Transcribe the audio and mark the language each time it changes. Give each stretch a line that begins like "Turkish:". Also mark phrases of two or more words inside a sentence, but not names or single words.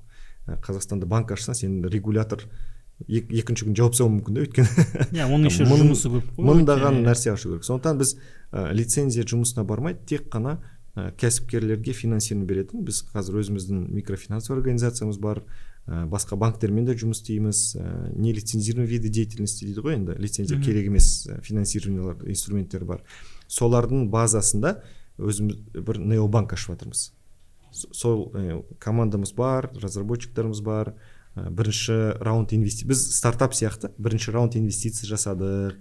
Kazakh: Қазақстанда банк ашсаң, сен регулятор екінші күн жауап салуы мүмкін, өйткені оның еще жұмысы көп қой, мыңдаған нәрсе ашу керек. Сондықтан біз лицензия жұмысына бармай, тек қана кәсіпкерлерге финансирование беретін. Біз қазір өзіміздің микрофинансовый организациямыз бар, басқа банктермен де жұмыс істейміз.
Russian: Не лицензированный виды деятельности
Kazakh: дейді ғой, енді лицензия керек емес финансированиялар, инструменттер бар. Солардың базасында өзіміз бір необанк ашып жатырмыз. Сол командамыз бар, разработчиктарымыз бар. Бірінші раунд инвестиция. Біз стартап сияқты бірінші раунд инвестиция жасадық.